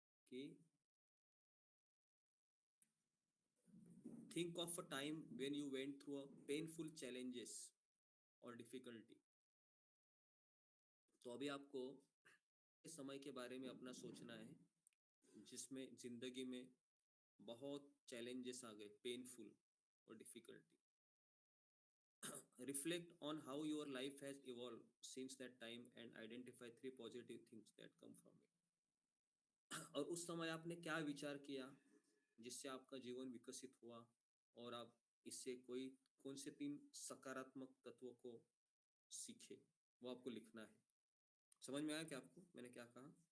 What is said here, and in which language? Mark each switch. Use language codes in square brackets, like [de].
[en] कि think of a time when you went through a painful challenges or difficulty. [hi] तो अभी आपको इस समय के बारे में अपना सोचना है जिसमें जिंदगी में बहुत चैलेंजेस आ गए, पेनफुल और difficulty. [en] Reflect on how your life has evolved since that time and identify 3 positive things that come from it. [hi] और उस समय आपने क्या विचार किया जिससे आपका जीवन विकसित हुआ और आप इससे कौन से 3 सकारात्मक तत्वों को सीखे, वो आपको लिखना है. समझ में आया क्या आपको मैंने क्या कहा?